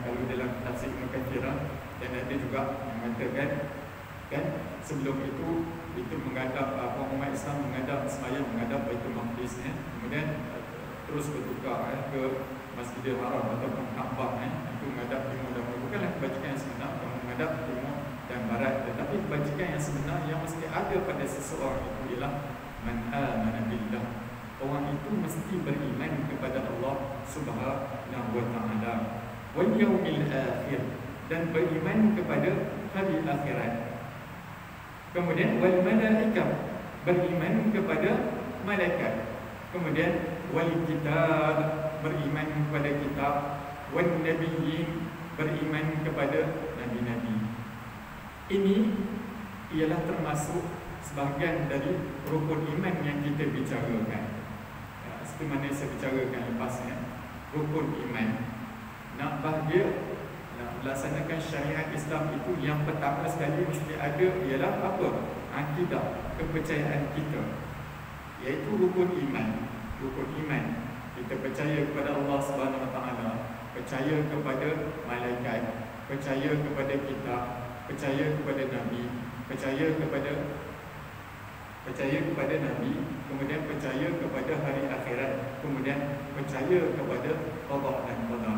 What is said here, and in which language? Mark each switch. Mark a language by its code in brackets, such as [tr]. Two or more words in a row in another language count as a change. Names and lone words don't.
[ms] Kalau dalam tafsir Ibn Katsir, dan ada juga yang mengatakan kan sebelum itu menghadap umat Islam menghadap sembahyang menghadap Baitul Maqdis, ya? Kemudian terus bertukar, ya, ke Masjidil Haram ataupun Kaabah, itu menghadap timur dan barat. Bukanlah kebajikan yang sebenar kamu menghadap timur dan barat, tetapi kebajikan yang sebenar yang mesti ada pada seseorang itu ialah [ar] من آمن بالله. [ms] Orang itu mesti beriman kepada Allah [ar] سبحانه وتعالى واليوم الآخر, [ms] dan beriman kepada hari akhirat. Kemudian [ar] والملائكة, [ms] beriman kepada malaikat. Kemudian [ar] والكتاب, [ms] beriman kepada kitab, [ar] والنبيين, [ms] beriman kepada nabi-nabi. Ini ialah termasuk sebahagian dari rukun iman yang kita bicarakan. Seperti mana saya bicarakan lepasnya, rukun iman. Nak bahagia, nak melaksanakan syariat Islam itu, yang pertama sekali mesti ada ialah apa? Akidah, kepercayaan kita, iaitu rukun iman. Rukun iman, kita percaya kepada Allah [ar] سبحانه وتعالى, [ms] percaya kepada malaikat, percaya kepada kitab, percaya kepada nabi, percaya kepada nabi, kemudian percaya kepada hari akhirat, kemudian percaya kepada qada dan qadar.